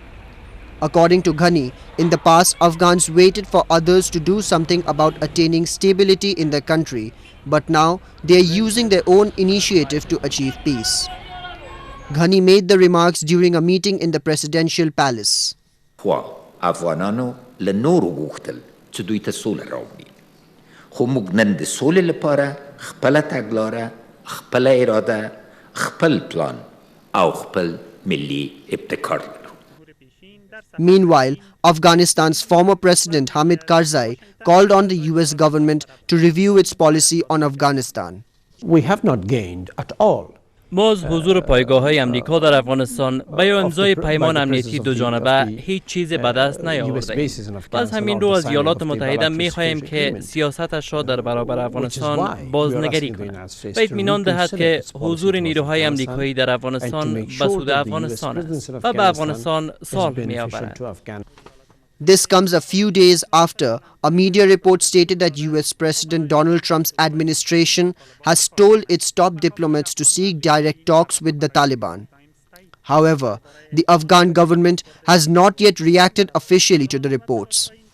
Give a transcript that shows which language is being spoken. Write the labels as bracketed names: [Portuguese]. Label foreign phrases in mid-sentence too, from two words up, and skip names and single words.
[English] According to Ghani, in the past Afghans waited for others to do something about attaining stability in their country, but now they are using their own initiative to achieve peace. Ghani made the remarks during a meeting in the presidential palace. [Pashto] خو موږ نن د سولې لپاره خپله تګلاره، خپله اراده، خپل پلان او خپل ملي ابتکار لرو. [English] Meanwhile, Afghanistan's former president Hamid Karzai called on the US government to review its policy on Afghanistan. We have not gained at all. [Persian] ما از حضور پایگاه‌های امریکا در افغانستان و یا امضای پیمان امنیتی دو جانبه هیچ چیز به دست نیاورده‌ایم. و از همین رو از ایالات متحده می‌خواهیم که سیاستش را در برابر افغانستان بازنگری کند و اطمینان دهد که حضور نیروهای امریکایی در افغانستان به سود افغانستان است و به افغانستان صلح می‌آورد. [English] This comes a few days after a media report stated that US President Donald Trump's administration has told its top diplomats to seek direct talks with the Taliban. However, the Afghan government has not yet reacted officially to the reports.